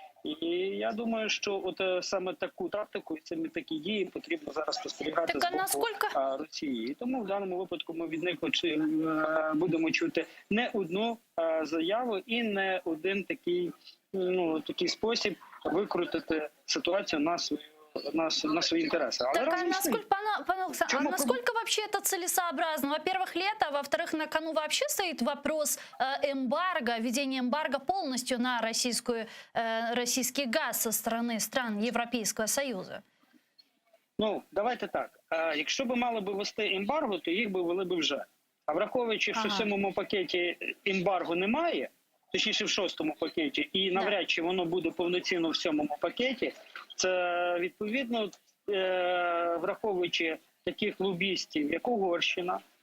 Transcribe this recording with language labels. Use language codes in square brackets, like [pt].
[uk] І я думаю, що саме таку тактику і саме такі дії потрібно зараз спостерігати з боку Росії. І тому в даному випадку ми від них будемо чути не одну заяву і не один такий спосіб викрутити ситуацію [ru] на свои интересы. Так, пане Александр, насколько вообще это целесообразно? Во-первых, лето, во-вторых, на кону вообще стоит вопрос эмбарго, введения эмбарго полностью на российский газ со стороны стран Европейского Союза. [uk] Ну, давайте так. Якщо б мали б ввести ембарго, то їх би ввели б вже. А враховуючи, що в 7-му пакеті ембарго немає, точніше в 6-му пакеті, і навряд чи воно буде повноцінно в 7-му пакеті, це відповідно, враховуючи таких лобістів, як Угорщина,